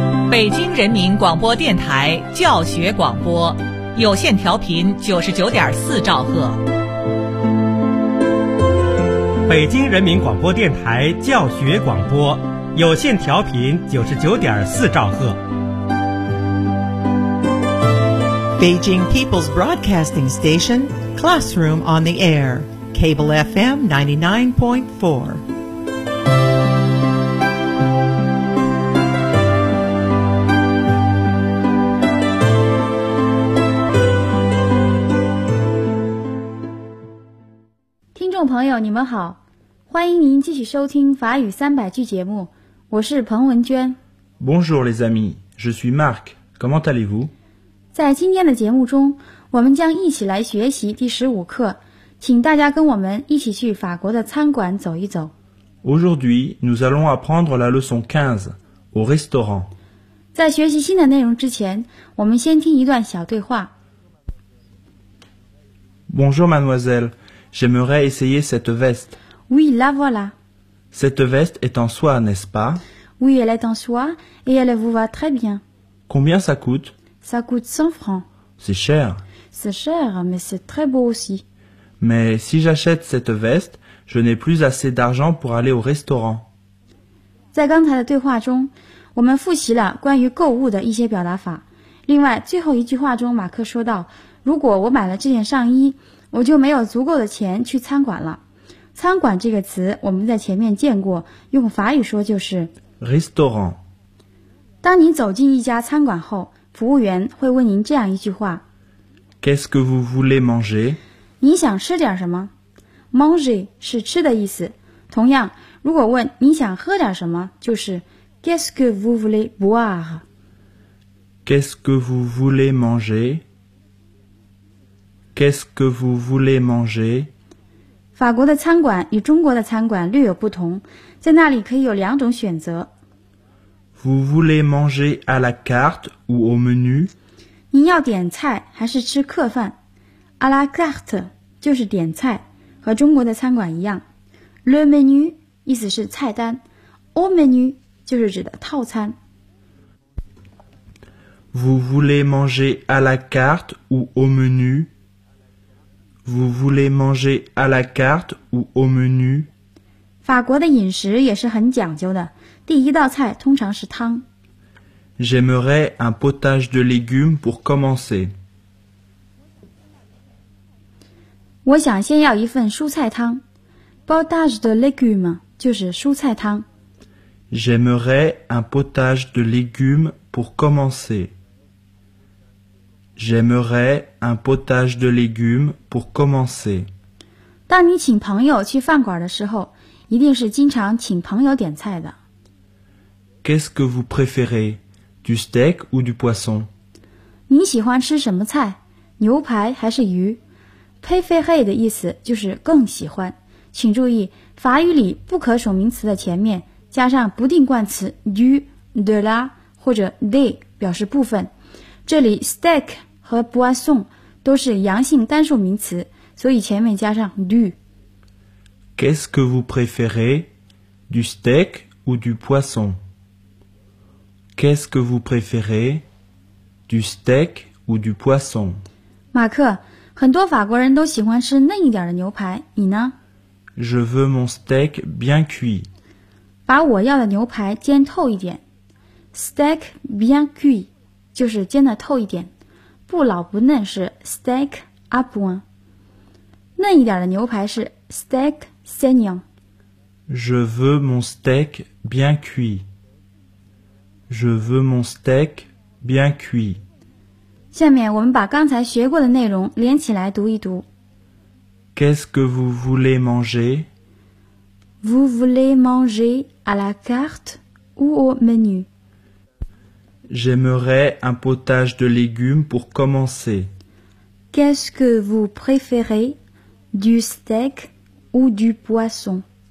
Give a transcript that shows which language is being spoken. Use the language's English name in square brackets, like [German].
[Chinese] 北京人民广播电台教学广播，有线调频99.4兆赫。北京人民广播电台教学广播，有线调频99.4兆赫。 [English] 北京 People's Broadcasting Station Classroom on the air, Cable FM 99.4. [Chinese] 朋友你们好，欢迎您继续收听法语三百句节目，我是彭文娟。 [French] Bonjour les amis, je suis Marc, comment allez-vous? [Chinese] 在今天的节目中，我们将一起来学习第十五课，请大家跟我们一起去法国的餐馆走一走。 [French] Aujourd'hui, nous allons apprendre la leçon 15, au restaurant. [Chinese] 在学习新的内容之前，我们先听一段小对话。 [French] Bonjour mademoiselle,J'aimerais essayer cette veste. Oui, la voilà. Cette veste est en soie, n'est-ce pas? Oui, elle est en soie et elle vous va très bien. Combien ça coûte? Ça coûte 100 francs. C'est cher. C'est cher, mais c'est très beau aussi. Mais si j'achète cette veste, je n'ai plus assez d'argent pour aller au restaurant. [Chinese] 在刚才的对话中，我们复习了关于购物的一些表达法。另外，最后一句话中，马克说到，如果我买了这件上衣，我就没有足够的钱去餐馆了。餐馆这个词我们在前面见过，用法语说就是 [French] restaurant。 [Chinese] 当你走进一家餐馆后，服务员会问您这样一句话， [French] Qu'est-ce que vous voulez manger? [Chinese] 你想吃点什么？ Manger 是吃的意思，同样如果问你想喝点什么，就是 [French] Qu'est-ce que vous voulez boire? Qu'est-ce que vous voulez mangerQu'est-ce que vous voulez manger? [Chinese] 法国的餐馆与中国的餐馆略有不同，在那里可以有两种选择。 [French] Vous voulez manger à la carte ou au menu? [Chinese] 您要点菜还是吃客饭？ À la carte 就是点菜，和中国的餐馆一样。 Le menu 意思是菜单， au menu 就是指的套餐。 [French] Vous voulez manger à la carte ou au menu? Vous voulez manger à la carte ou au menu? [Chinese] 法国的饮食也是很讲究的，第一道菜通常是汤。 [French] J'aimerais un potage de légumes pour commencer. [Chinese] 我想先要一份蔬菜汤。 Potage de légumes 就是蔬菜汤。 [French] J'aimerais un potage de légumes pour commencer. J'aimerais un potage de légumes pour commencer. [Chinese] 当你请朋友去饭馆的时候，一定是经常请朋友点菜的。 [French] Qu'est-ce que vous préférez, du steak ou du poisson? [Chinese] 你喜欢吃什么菜，牛排还是鱼？Préférer 的意思就是更喜欢。请注意，法语里不可数名词的前面加上不定冠词 du, de la 或者 de 表示部分。这里 steak 和 boisson 都是阳性单数名词，所以前面加上 du。 [French] Qu'est-ce que vous préférez, du steak ou du poisson? Qu'est-ce que vous préférez, du steak ou du poisson? [Chinese] 马克，很多法国人都喜欢吃嫩一点的牛排，你呢？ [French] Je veux mon steak bien cuit. [Chinese] 把我要的牛排煎透一点。 [French] Steak bien cuit. [Chinese] 就是煎得透一点，不老不嫩是 steak à point， 嫩一点的牛排是 steak saignant。 [French] Je veux mon steak bien cuit. Je veux mon steak bien cuit. [Chinese] 下面我们把刚才学过的内容连起来读一读。 [French] Qu'est-ce que vous voulez manger? Vous voulez manger à la carte ou au menu? J'aimerais un potage de légumes pour commencer. Qu'est-ce que vous préférez, du steak ou du poisson?